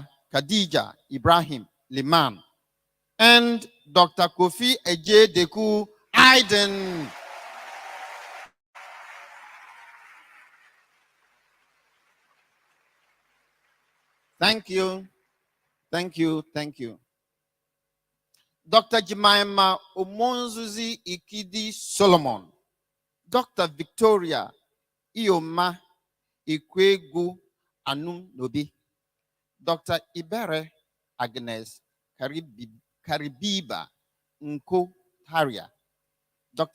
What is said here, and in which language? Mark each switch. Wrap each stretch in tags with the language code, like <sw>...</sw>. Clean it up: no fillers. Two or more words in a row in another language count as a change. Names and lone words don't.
<en>Khadija Ibrahim Liman, and Dr. Kofi Eje Deku Aiden. Thank you. Thank you. Thank you. Dr. Jemima Omonzuzi Ikidi Solomon, Dr. Victoria Ioma Ikwegu Anum Nobi, Dr. Ibere Agnes Karibiba Nko Taria, Dr.</en>